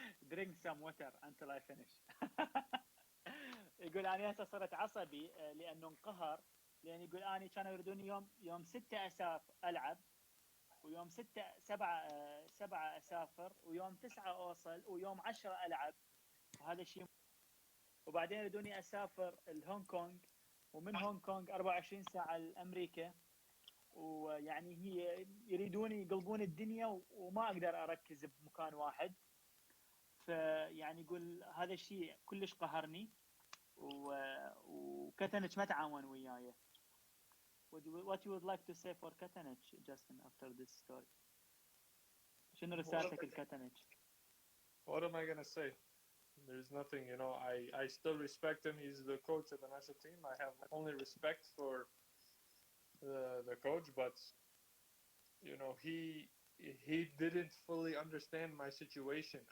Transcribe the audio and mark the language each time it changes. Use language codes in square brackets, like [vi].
[en] Drink some water until I finish. [ar] يقول أنا هسه صرت عصبي لأنه انقهر، لأن يقول أنا كانوا يريدوني يوم 6 ألعب، ويوم 7 أسافر، ويوم 9 أوصل، ويوم 10 ألعب. وهذا الشيء، وبعدين يريدوني أسافر الهونغ كونغ، ومن هونغ كونغ 24 ساعة لأمريكا. ويعني هي يريدوني يقلبون الدنيا وما أقدر أركز بمكان واحد. فيعني يقول هذا الشيء كلش قهرني، وكاتانيتش ما تعاون وياي. [en] What you would like to say for Katanic, Justin, after this story? [ar] شنو رسالتك لكاتانيتش؟ [en] What am I gonna say? There's nothing, you know. I still respect him. He's the coach of the national team. I have only respect for the coach, but you know, he didn't fully understand my situation.